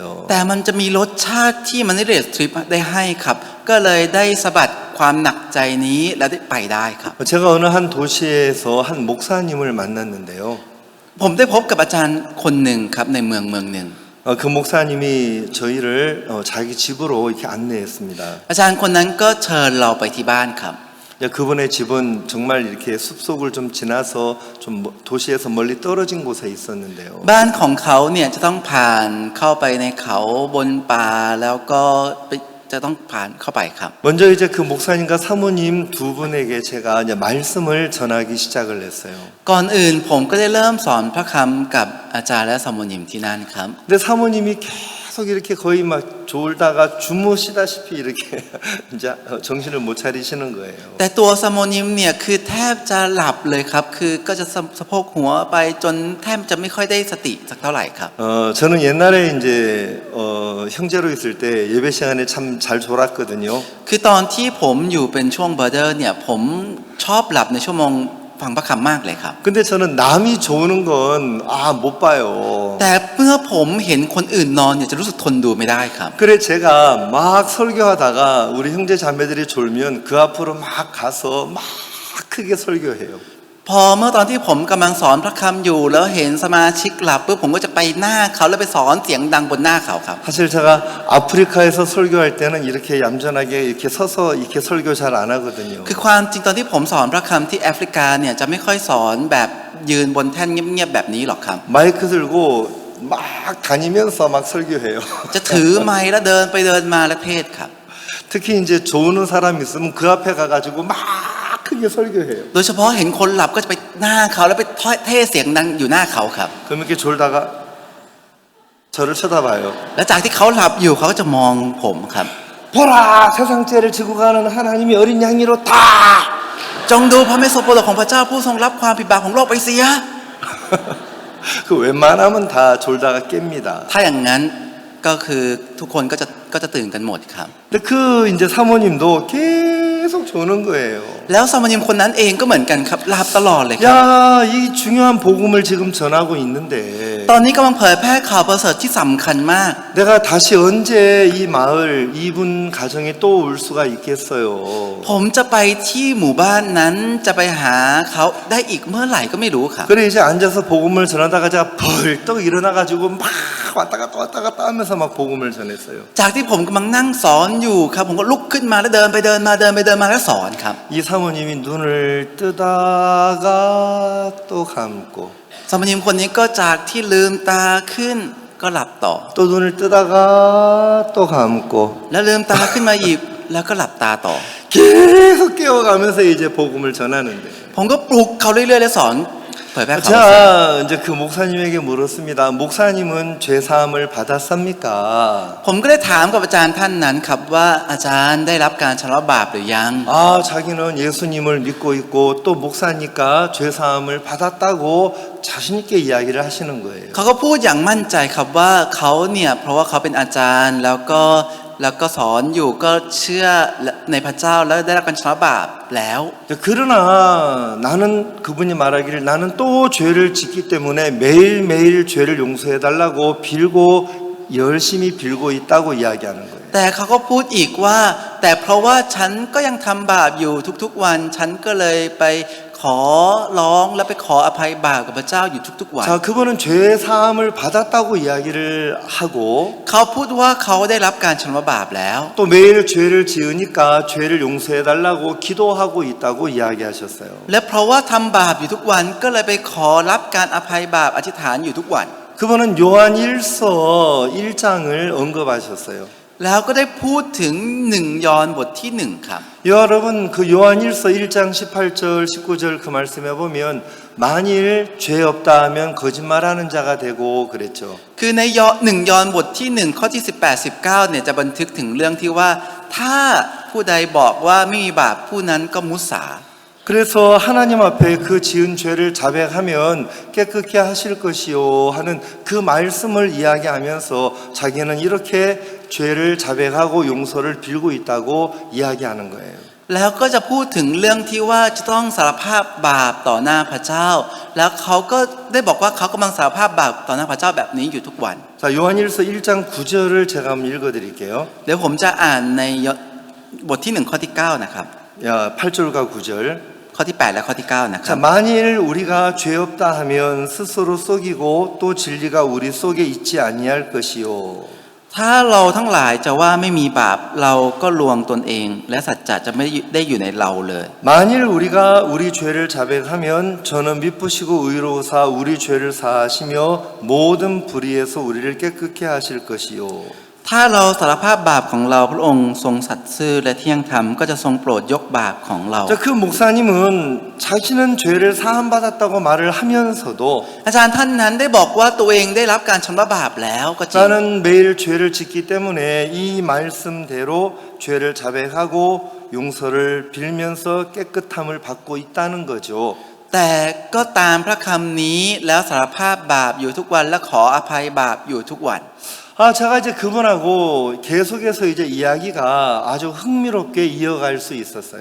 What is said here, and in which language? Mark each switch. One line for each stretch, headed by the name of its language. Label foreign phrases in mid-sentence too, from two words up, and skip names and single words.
Thai: แต่มันจะมีรสชาติที่มันนี่เลสทริปได้ให้ครับก็เลยได้สะบัดความหนักใจนี้และได้ไปได้ครับ
Korean: 제가 어느 한 도시에서 한 목사님을 만났는데요.
Thai: ผมได้พบกับอาจารย์คนหนึ่งครับในเมืองหนึ่ง
Korean: 그 목사님이 저희를 자기 집으로 이렇게 안내했습니다.
Thai: อาจารย์คนนั้นก็เชิญเราไปที่บ้านครับ
Korean: 그분의 집은 정말 이렇게 숲속을 좀 지나서 좀 도시에서 멀리 떨어진 곳에 있었는데요.
Thai: บ้านของเขาเนี่ยจะต้องผ่านเข้าไปในเขาบนป่าแล้วก็จะต้องผ่านเข้าไปครับ
Korean: 먼저 이제 그 목사님과 사모님 두 분에게 제가 이제 말씀을 전하기 시작을 했어요.
Thai: ก่อนอื่นผมก็ได้เริ่มสอนพระคำกับอาจารย์และสมุนิมที่นั่นครับ
Korean: 근데 사모님이 계속 이렇게 거의 막 졸다가 주무시다시피 이렇게 이제 정신을 못 차리시는 거예요.
Thai: แต่ตัวสมุนิมเนี่ยคือแทบจะหลับเลยครับคือก็จะสะโพกหัวไปจนแทบจะไม่ค่อยได้สติสักเท่าไหร่ครับ
Korean: 저는 옛날에 이제 형제로 있을 때 예배 시간에 참 잘 졸았거든요.
Thai: คือตอนที่ผมอยู่เป็นช่วงเบอร์เดอร์เนี่ยผมชอบหลับในชั่วโมงฟังพระคำมากเลยครับ
Korean: 근데 저는 남이 조는 건 못 봐요.
Thai: แต่เมื่อผมเห็นคนอื่นนอนเนี่ยจะรู้สึกทนดูไม่ได้ครับ
Korean: 그래 제가 막 설교하다가 우리 형제 자매들이 졸면 그 앞으로 막 가서 막 크게 설교해요.
Thai: พอเมื่อตอนที่ผมกำลังสอนพระคำอยู่แล้วเห็นสมาชิกหลับปุ๊บผมก็จะไปหน้าเขาแล้วไปสอนเสียงดังบนหน้าเขาครับ
Korean: 사실 제가 아프리카에서 설교할 때는 이렇게 얌전하게 이렇게 서서 이렇게 설교 잘 안 하거든요.
Thai: คือความจริงตอนที่ผมสอนพระคำที่แอฟริกาเนี่ยจะไม่ค่อยสอนแบบยืนบนแท่นเงียบๆแบบนี้หรอกครับ
Korean: 마이크 들고 막 다니면서 막 설교해요.
Thai: จะถือไมค์แล้วเดินไปเดินมาและเทศครับ
Korean: 특히 이제 조는 사람이 있으면 그 앞에 가가지고 막 크게 설교해요.
Thai: โดยเฉพาะเห็นคนหลับก็จะไปหน้าเขาแล้วไปเทศเสียงดังอยู่หน้าเขาครับ
Korean: 그럼 이렇게 졸다가 저를 쳐다봐요.
Thai: และจากที่เขาหลับอยู่เขาก็จะมองผมครับ
Korean: 보라 세상 죄를 지고 가는 하나님이 어린 양이로 다
Thai: จงดูพระเมสโสโปรดของพระเจ้าผู้ทรงรับความผิดบาปของโลกไปเสีย
Korean: 그 웬만하면 다 졸다가 깹니다.
Thai: ถ้าอย่างนั้นก็คือทุกคนก็จะตื่นกันหมดครับ
Korean: 근데 그 이제 사모님도 계속 조는 거예요.
Thai: แล้วสามเณรคนนั้นเองก็เหมือนกันครับหลับตลอดเลยครับ
Korean: 야, 이 중요한 복음을 지금 전하고 있는데
Thai: ตอนนี้กำลังเผยแพร่ข่าวประเสริฐที่สำคัญมาก
Korean: 내가 다시 언제 이 마을 이분 가정에 또 올 수가 있겠어요.
Thai: ผมจะไปที่หมู่บ้านนั้นจะไปหาเขาได้อีกเมื่อไหร่ก็ไม่รู้ครับ
Korean: 그래 이제 앉아서 복음을 전하다가 제가 벌떡 일어나가지고 막 왔다 갔다 하면서 막 복음을 전했어요.
Thai: จากที่ผมกำลังนั่งสอนอยู่ครับผมก็ลุกขึ้นมาแล้วเดินไปเดินมาแล้วสอนครับ
Korean: 이 사모님이 눈을 뜨다가 또 감고
Thai: สามเณรคนนี้ก็จากที่ลืมตาขึ้นก็หลับต่อ
Korean: 또 눈을 뜨다가 또 감고
Thai: แล้วลืมตาขึ้นมาอีกแล้วก็หลับตาต่อ
Korean: 계속 깨워가면서 이제 복음을 전하는데
Thai: ผมก็ปลุกเขาเรื่อยๆและสอนเผยแพร่ข่าว
Korean: 제가 이제 그 목사님에게 물었습니다. 목사님은 죄 사함을 받았습니까?
Thai: ผมก็ได้ถามกับอาจารย์ท่านนั้นครับว่าอาจารย์ได้รับการชำระบาปหรือยัง
Korean: 아, 자기는 예수님을 믿고 있고 또 목사니까 죄 사함을 받았다고 자신 있게 이야기를 하시는 거예요.
Thai: เขาก็พูดอย่างมั่นใจครับว่าเขาเนี่ยเพราะว่าเขาเป็นอาจารย์แล้วก็สอนอยู่ก็เชื่อในพระเจ้าแล้วได้รับการชำระบาปแล้ว
Korean: 그러나 나는 그분이 말하기를 나는 또 죄를 짓기 때문에 매일매일 죄를 용서해 달라고 빌고 열심히 빌고 있다고 이야기하는 거예요.
Thai: แต่เขาก็พูดอีกว่า แต่เพราะว่าฉันก็ยังทำบาปอยู่ทุกๆวัน ฉันก็เลยไปขอร้องและไปขออภัยบาปกับพระเจ้าอยู่ทุกๆวัน
Korean: 자, 그분은 죄 사함을 받았다고 이야기를 하고
Thai: เขาพูดว่าเขาได้รับการชำระบาปแล้ว
Korean: 또 매일 죄를 지으니까 죄를 용서해 달라고 기도하고 있다고 이야기하셨어요.
Thai: และเพราะว่าทำบาปอยู่ทุกวันก็เลยไปขอรับการอภัยบาปอธิษฐานอยู่ทุกวัน
Korean: 그분은 요한 1서 1장을 언급하셨어요.
Thai: แล้วก็ได้พูดถึง1 ยอห์นบทที่ 1 ครับ
Korean: 여러분 그 요한 1서 1장 18절 19절 그 말씀에 보면 만일 죄 없다 하면 거짓말하는 자가 되고 그랬죠.
Thai: คือใน1 ยอห์นบทที่ 1 ข้อที่ 18 19เนี่ยจะบันทึกถึงเรื่องที่ว่าถ้าผู้ใดบอกว่าไม่มีบาปผู้นั้นก็มุสา
Korean: 그래서 하나님 앞에 그 지은 죄를 자백하면 깨끗게 하실 것이요 하는 그 말씀을 이야기하면서 자기는 이렇게 죄를 자백하고 용서를 빌고 있다고 이야기하는 거예요.
Thai: แล้วก็จะพูดถึงเรื่องที่ว่าจะต้องสารภาพบาปต่อหน้าพระเจ้า แล้วเขาก็ได้บอกว่าเขากำลังสารภาพบาปต่อหน้าพระเจ้าแบบนี้อยู่ทุกวัน
Korean: 자, 요한일서 1장 9절을 제가 한번 읽어드릴게요.
Thai: เดี๋ยวผมจะอ่านในบทที่ 1 ข้อที่ 9 นะครับ
Korean: 야, 8절과 9절.
Thai: ข้อที่ 8 และข้อที่ 9 นะค
Korean: 자,
Thai: รับ
Korean: 만일 우리가 죄 없다 하면 스스로 속이고 또 진리가 우리 속에 있지 아니할 것이요.
Thai: ถ้าเราทั้งหลายจะว่าไม่มีบาปเราก็ลวงตนเอง และสัจจะจะไม่ได้อยู่ในเราเลย
Korean: 만일 우리가 우리 죄를 자백하면 저는 미쁘시고 의로우사 우리 죄를 사하시며 모든 불의에서 우리를 깨끗게 하실 것이요.
Thai: ถ้าเราสารภาพบาปของเราพระองค์ทรงสัตย์ซื่อและเที่ยงธรรมก็จะทรงโปรดยกบาปของเรา
Korean: 자, 그 목사님은 자신은 죄를 사함받았다고 말을 하면서도
Thai: อาจารย์ท่านนั้นได้บอกว่าตัวเองได้รับการชำระบาปแล้วก็จริง
Korean: 나는 매일 죄를 짓기 때문에 이 말씀대로 죄를 자백하고 용서를 빌면서 깨끗함을 받고 있다는 거죠.
Thai: แต่ก็ตามพระคำนี้แล้วสารภาพบาปอยู่ทุกวันและขออภัยบาปอยู่ทุกวัน
Korean: 제가 이제 그분하고 계속해서 이제 이야기가 아주 흥미롭게 이어갈 수 있었어요.